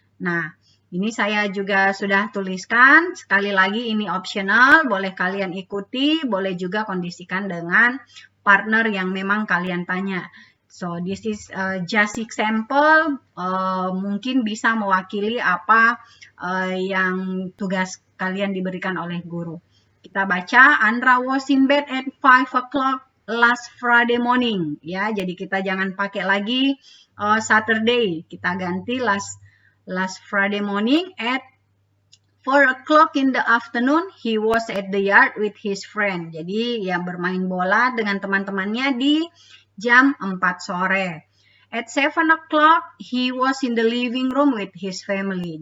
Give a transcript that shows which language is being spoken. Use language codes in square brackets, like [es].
[id] Nah, ini saya juga sudah tuliskan. Sekali lagi ini optional, boleh kalian ikuti, boleh juga kondisikan dengan partner yang memang kalian tanya. [en] So, this is just example, [id] mungkin bisa mewakili apa yang tugas kalian diberikan oleh guru. Kita baca, [en] Andra was in bed at 5 o'clock last Friday morning. [id] Ya, jadi kita jangan pakai lagi Saturday, kita ganti [en] last Friday morning at 4 o'clock in the afternoon, he was at the yard with his friend. [id] Jadi ya bermain bola dengan teman-temannya di jam 4 sore. [en] At 7 o'clock, he was in the living room with his family.